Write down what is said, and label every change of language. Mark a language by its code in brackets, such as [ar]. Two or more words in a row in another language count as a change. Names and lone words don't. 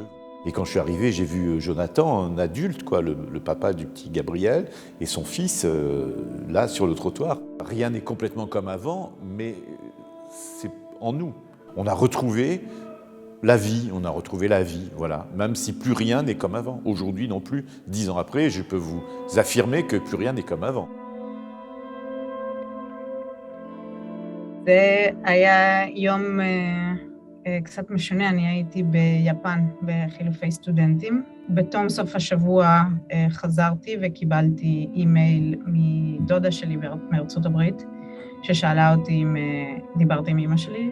[fr] Et quand je suis arrivé, j'ai vu Jonathan, un adulte, quoi, le papa du petit Gabriel, et son fils, là, sur le trottoir. Rien n'est complètement comme avant, mais c'est en nous. On a retrouvé la vie, voilà. Même si plus rien n'est comme avant. Aujourd'hui non plus, 10 ans après, je peux vous affirmer que plus rien n'est comme avant. [he] זה היה יום קצת משונה, אני הייתי ביפן בחילופי סטודנטים. בתום סוף השבוע חזרתי וקיבלתי אימייל מדודה שלי מארצות הברית, ששאלה אותי אם דיברתי עם אמא שלי.